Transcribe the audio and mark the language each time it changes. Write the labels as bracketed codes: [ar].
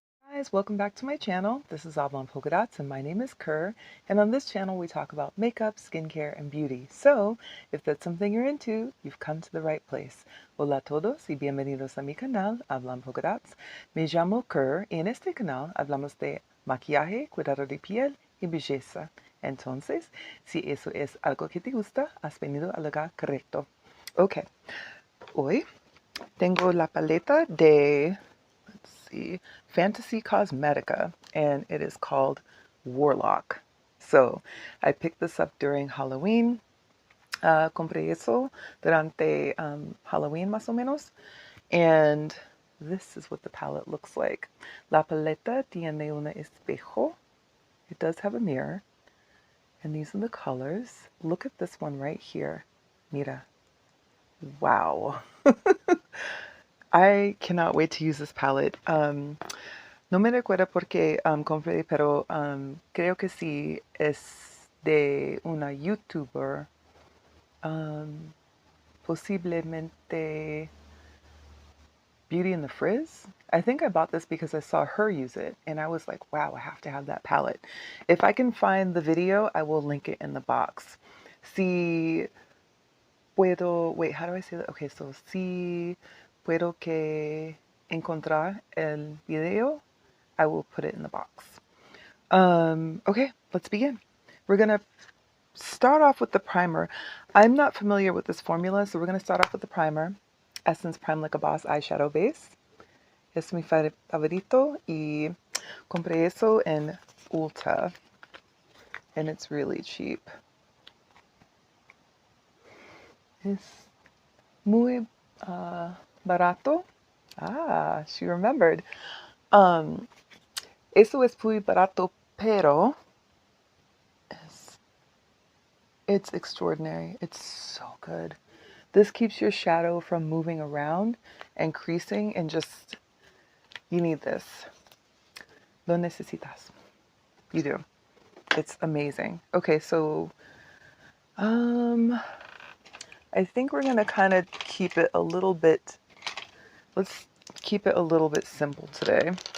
[en] guys, welcome back to my channel. This is Oblong Polka Dots and my name is Kerr, and on this channel we talk about makeup, skincare, and beauty. So, if that's something you're into, you've come to the right place. [es] Hola a todos y bienvenidos a mi canal, Oblong Polka Dots. Me llamo Kerr y en este canal hablamos de maquillaje, cuidado de piel y belleza. Entonces, si eso es algo que te gusta, has venido al lugar correcto. Ok, hoy tengo la paleta de Fantasy Cosmetica, [en] and it is called Warlock. So I picked this up during Halloween. [es] Compré eso durante Halloween más o menos. [en] And this is what the palette looks like. [es] La paleta tiene un espejo. [en] It does have a mirror. And these are the colors. Look at this one right here. [es] Mira. [en] Wow. I cannot wait to use this palette. [es] No me recuerda porque compré, pero creo que sí es de una YouTuber, posiblemente Beauty in the Frizz. [en] I think I bought this because I saw her use it, and I was like, wow, I have to have that palette. If I can find the video, I will link it in the box. [es] Si puedo, [en] wait, how do I say that? Okay, so [es] si puedo que encontrar el video, [en] I will put it in the box. Okay, let's begin. We're going to start off with the primer. I'm not familiar with this formula, so we're going to start off with the primer. Essence Prime Like a Boss Eyeshadow Base. [es] Es mi favorito y compré eso en Ulta. [en] And it's really cheap. [es] Es muy barato. [en] Ah, she remembered. [es] Eso es muy barato, pero [en] it's extraordinary. It's so good. This keeps your shadow from moving around and creasing, and just, you need this. [es] Lo necesitas. [en] You do. It's amazing. Okay, so I think we're gonna kind of keep it a little bit, let's keep it a little bit simple today.